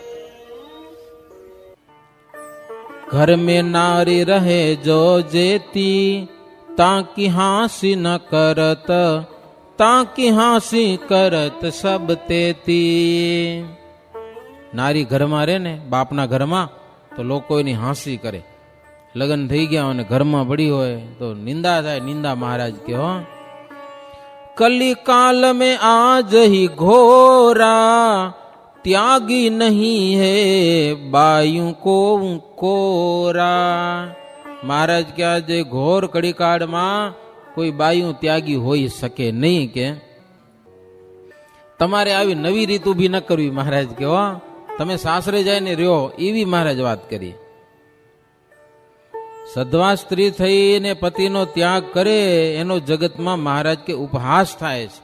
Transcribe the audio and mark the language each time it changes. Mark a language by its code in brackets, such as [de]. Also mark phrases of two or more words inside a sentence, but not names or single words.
[awa] घर में नारी रहे जो जेती, ताकी हाँसी न करत, ताकी हाँसी करत सब तेती. [gu] નારી ઘરમાં રહે ને, બાપના ઘરમાં, તો લોકો એની હાંસી કરે. લગ્ન થઈ ગયા અને ઘરમાં પડી હોય તો નિંદા થાય. નિંદા મહારાજ કે હો, [awa] कली काल में आज ही घोरा, त्यागी नहीं है बायू को कोरा. [gu] મહારાજ કે આજે ઘોર કડીકાળમાં કોઈ બાયું ત્યાગી હોઈ શકે નહીં. કે તમારે આવી નવી રીત ઊભી ન કરવી. મહારાજ કે હો, તમે સાસરે જઈને રહ્યો એવી મહારાજ વાત કરી. સધવા સ્ત્રી થઈને પતિનો ત્યાગ કરે એનો જગતમાં મહારાજ કે ઉપહાસ થાય છે.